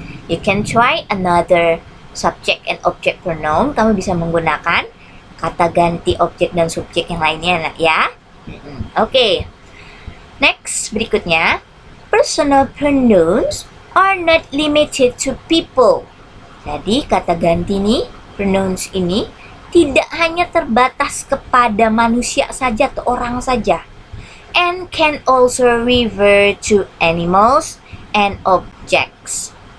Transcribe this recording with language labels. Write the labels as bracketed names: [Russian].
[English] You can try another subject and object pronoun. [Indonesian] Kamu bisa menggunakan kata ganti objek dan subjek yang lainnya nak ya. Oke. [English] Next, [Indonesian] berikutnya. [English] Personal pronouns are not limited to people. [Indonesian] Jadi kata ganti nih, pronouns ini tidak hanya terbatas kepada manusia saja atau orang saja. [English] And can also refer to animals and objects.